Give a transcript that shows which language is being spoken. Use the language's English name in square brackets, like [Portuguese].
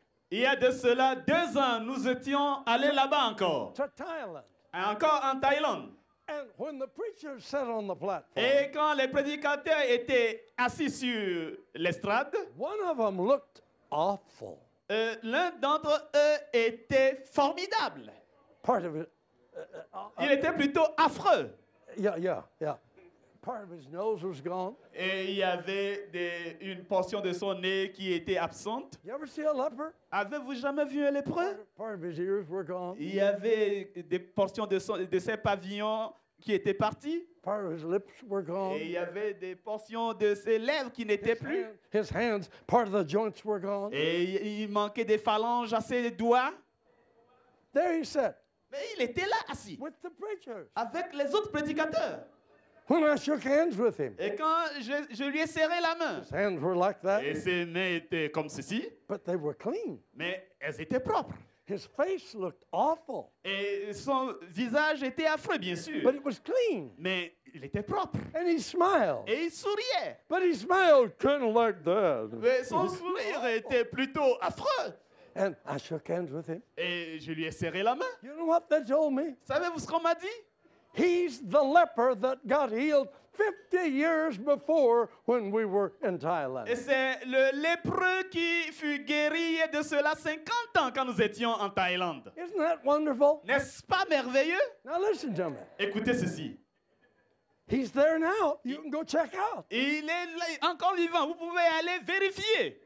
[French] Il y a de cela 2 ans, nous étions allés là-bas encore. [English] To Thailand. [French] Encore en Thaïlande. [English] And when the preachers sat on the platform, [French] Et quand les prédicateurs étaient assis sur l'estrade, [English] one of them looked awful. [French] l'un d'entre eux était formidable. [English] Part of it, [French] Il était plutôt affreux. [English] yeah. Part of his nose was gone. [French] Et il y avait une portion de son nez qui était absente. [English] You ever see a leper? [French] Avez-vous jamais vu un lépreux? [English] Part of his ears were gone. [French] Il y avait des portions de ses pavillons qui étaient parties. [English] Part of his lips were gone. [French] Et il y avait des portions de ses lèvres qui n'étaient plus. [English] His hands, part of the joints were gone. [French] Et il manquait des phalanges à ses doigts. [English] There he sat [French] Mais il était là assis [English] with the preachers. [French] avec les autres prédicateurs. [English] When I shook hands with him, [French] Et quand je lui ai serré la main, [English] his hands were like that, [French] et ses mains étaient comme ceci, [English] but they were clean. [French] mais elles étaient propres. [English] His face looked awful, [French] Et son visage était affreux, bien sûr. [English] but it was clean. [French] Mais il était propre. [English] And he smiled. [French] Et il souriait. [English] But he smiled kind of like that. [French] Mais son sourire était plutôt affreux. [English] And I shook hands with him. [French] Et je lui ai serré la main. [English] You know what they told me? [French] Savez-vous ce qu'on m'a dit? [English] He's the leper that got healed 50 years before when we were in Thailand. [French] Et c'est le lépreux qui fut guéri il y a de cela 50 ans quand nous étions en Thaïlande. [English] Isn't that wonderful? [French] N'est-ce pas merveilleux? [English] Now listen to me. [French] Écoutez ceci. [English] He's there now. You can go check out. [French] Il est là, encore vivant. Vous pouvez aller vérifier.